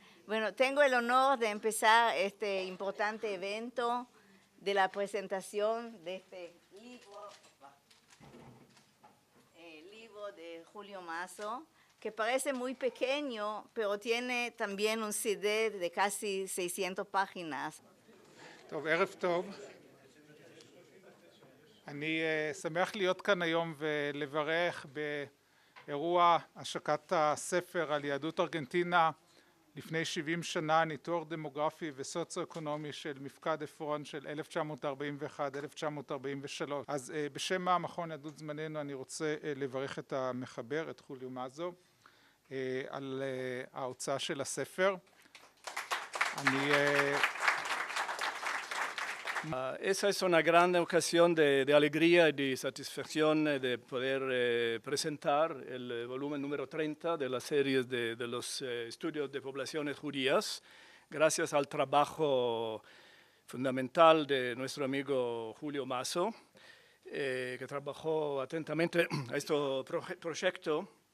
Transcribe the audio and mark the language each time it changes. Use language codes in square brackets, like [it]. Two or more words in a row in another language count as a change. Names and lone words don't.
[es] Bueno, tengo el honor de empezar este importante evento de la presentación de este libro de Julio Masso, que parece muy pequeño, pero tiene también un CD de casi 600 páginas. [he] טוב, ערב טוב. אני שמח להיות כאן היום ולברך באירוע השקת הספר על יהדות ארגנטינה לפני 70 שנה, ניתוח דמוגרפי וסוציו-אקונומי של מפקד עפרון של 1941-1943. אז בשם המכון יהדות זמננו אני רוצה לברך את המחבר, את חוליו מאזו, על ההוצאה של הספר. [es] Esa es una gran ocasión de alegría y de satisfacción de poder presentar el volumen número 30 de la serie de los estudios de poblaciones judías, gracias al trabajo fundamental de nuestro amigo Julio Masso, que trabajó atentamente a este proyecto